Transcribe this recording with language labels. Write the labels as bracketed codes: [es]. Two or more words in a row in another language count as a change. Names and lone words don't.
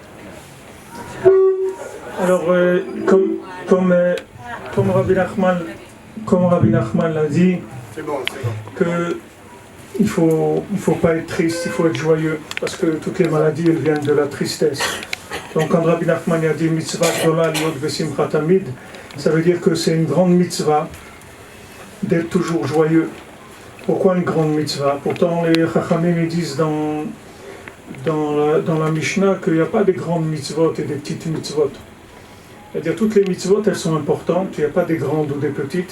[fr] Alors, comme Rabbi Nachman l'a dit, que il faut pas être triste, il faut être joyeux, parce que toutes les maladies, elles viennent de la tristesse. Donc quand Rabbi Nachman a dit [he] מצוה גדולה להיות בשמחה תמיד, [fr] ça veut dire que c'est une grande mitzvah d'être toujours joyeux. Pourquoi une grande mitzvah? Pourtant les chachamim disent dans la Mishnah qu'il n'y a pas de grandes mitzvot et des petites mitzvot. C'est-à-dire toutes les mitzvot elles sont importantes, il n'y a pas des grandes ou des petites.